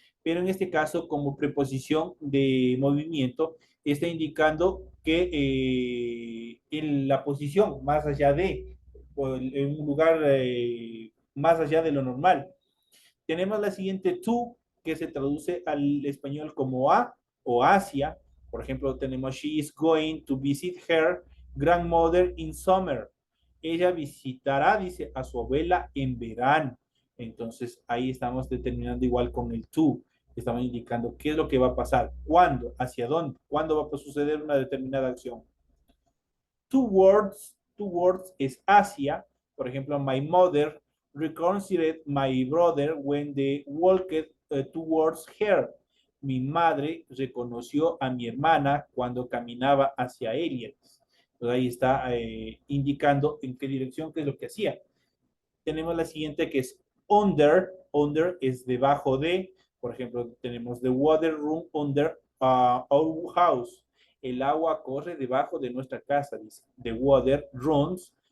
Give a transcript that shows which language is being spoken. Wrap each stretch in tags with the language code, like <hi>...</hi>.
<es>Pero en este caso, como preposición de movimiento, está indicando que en la posición más allá de, o en un lugar más allá de lo normal. Tenemos la siguiente to, que se traduce al español como a o hacia. Por ejemplo, tenemos</es> <en>she is going to visit her grandmother in summer.</en> <es>Ella visitará, dice, a su abuela en verano. Entonces, ahí estamos determinando igual con el to. Estamos indicando qué es lo que va a pasar, cuándo, hacia dónde, cuándo va a suceder una determinada acción. Towards es hacia. Por ejemplo,</es> <en>my mother reconsidered my brother when they walked towards her.</en> <es>Mi madre reconoció a mi hermana cuando caminaba hacia ella. Entonces ahí está indicando en qué dirección, qué es lo que hacía. Tenemos la siguiente que es under. Under es debajo de. Por ejemplo, tenemos</es> <en>the water room under our house.</en> <es>El agua corre debajo de nuestra casa, dice.</es> <en>The water runs</en>